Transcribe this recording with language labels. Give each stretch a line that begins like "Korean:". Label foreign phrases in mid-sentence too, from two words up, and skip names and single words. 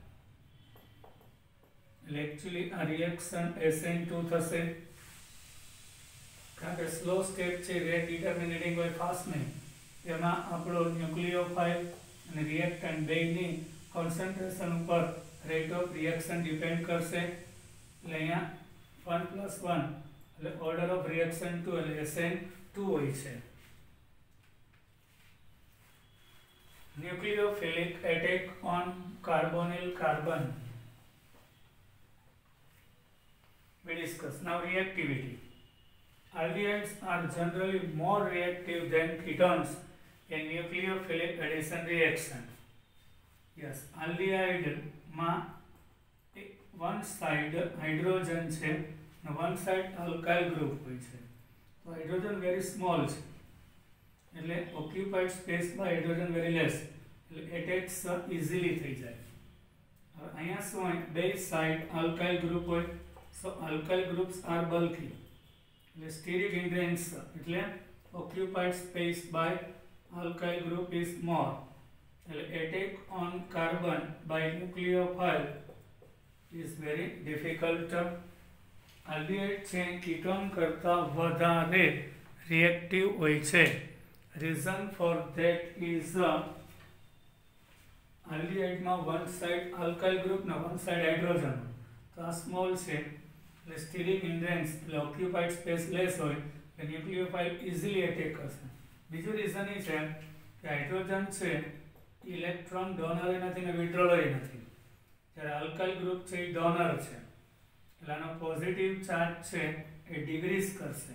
Gujarati: એટલે એકચ્યુઅલી આ રિએક્શન SN2 થશે કારણ કે
English: slow step
Gujarati: છે,
English: rate determining
Gujarati: હોય, ફાસ્ટ નહીં. એમાં આપણો ન્યુક્લિયોફાઇલ અને રિએક્ટન્ટ બેની કોન્સન્ટ્રેશન ઉપર
English: rate of reaction depend
Gujarati: કરશે. એટલે અહીંયા 1 + 1 એટલે
English: order of reaction
Gujarati: 2 એટલે SN2 હોય છે.
English: Nucleophilic attack on carbonyl carbon. We discuss now reactivity. Aldehydes are generally more reactive than ketones in nucleophilic addition reaction. Yes, aldehyde માં one side hydrogen
Gujarati: છે અને
English: one side alkyl group
Gujarati: હોય છે.
English: તો hydrogen very small છે એટલે occupied space by hydrogen very less એટલે attacks easily
Gujarati: થઈ જાય. હવે અહીંયા શું હોય, બે સાઇડ
English: alkyl group હોય, so alkyl groups are bulky એટલે steric hindrance એટલે occupied space by alkyl group is more એટલે attack on carbon by nucleophile is very difficult.
Gujarati: aldehyde છે કીટોન કરતા વધારે રિએક્ટિવ હોય છે.
English: reason for that is aldehyde માં one side alkyl group ને one side hydrogen,
Gujarati: તો આ સ્મોલ છે એટલે
English: steric hindrance
Gujarati: એટલે
English: occupied space less
Gujarati: હોય એટલે
English: nucleophile easily attack
Gujarati: કરશે. બીજું રીઝન એ છે કે હાઇડ્રોજન છે
English: electron donor
Gujarati: નથી ને વિડ્રોલર નથી, જ્યારે
English: alkyl group
Gujarati: છે એ ડોનર છે એટલે આનો
English: positive charge
Gujarati: છે એ ડિક્રીઝ કરશે.